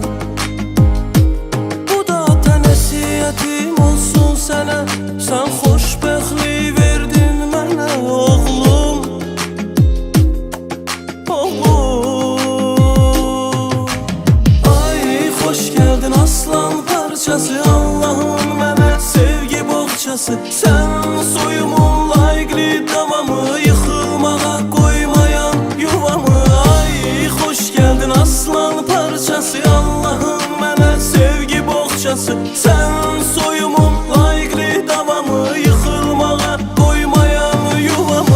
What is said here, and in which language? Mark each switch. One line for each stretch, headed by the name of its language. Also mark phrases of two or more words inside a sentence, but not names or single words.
Azerbaijani: Bu da ata nəsiyyətim olsun sənə. Sən xoşbəxtlik verdin mənə oğlum. Oğlum. Ay
Turkish: hoş geldin
Azerbaijani: aslan parçası, Allah'ın mənə sevgi boğçası. Sən soyumun layiqli davamı, yıxılmağa koymayan yuvamı. Ay
Turkish: hoş geldin
Azerbaijani: aslan parçası, Allah'ın mənə sevgi boğçası. Sən soyumun layiqli davamı, yıxılmağa koymayan yuvamı.